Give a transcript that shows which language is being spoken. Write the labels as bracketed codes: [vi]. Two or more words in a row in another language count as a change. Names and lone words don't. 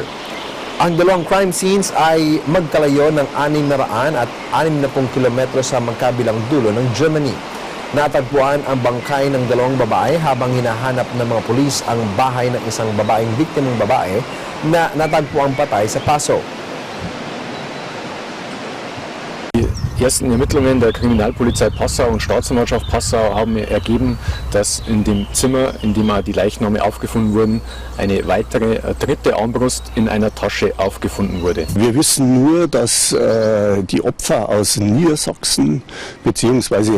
[tl] Ang 2 crime scenes ay magkalayo ng 600 at 60 kilometro sa magkabilang dulo ng Germany. Natagpuan ang bangkay ng 2 babae habang hinahanap ng mga pulis ang bahay ng isang babaeng biktimang babae na natagpuang patay sa Paso. [de] Ersten Ermittlungen der Kriminalpolizei Passau und Staatsanwaltschaft Passau haben ergeben, dass in dem Zimmer, in dem die Leichname aufgefunden wurden, eine weitere dritte Armbrust in einer Tasche aufgefunden wurde. Wir wissen nur, dass die Opfer aus Niedersachsen bzw.